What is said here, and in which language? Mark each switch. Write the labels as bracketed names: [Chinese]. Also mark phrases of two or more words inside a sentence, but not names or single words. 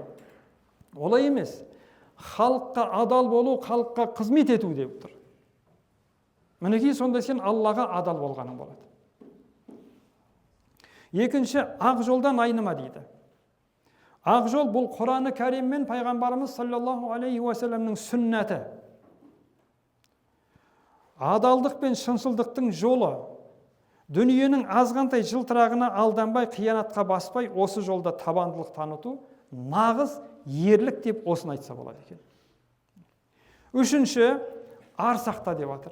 [Kazakh] Олай емес. Халыққа адал болу, халыққа қызмет ету деп тұр. Мінекей сонда сен Аллаға адал болғаның болады. Екінші, ақ жолдан айныма дейді. Ақ жол бұл Құраны Кәрим мен пайғамбарымыз [Arabic] صلى الله عليه وسلم [Kazakh] сүннәті. Адалдық пен шыншылдықтың жолы. Дүниенің азғантай жылтырағына алданбай, қиянатқа баспай, осы жолда табандылық таныту нағыз ерлік деп осыны айтса болады екен. Үшінші, ар сақта деп жатыр.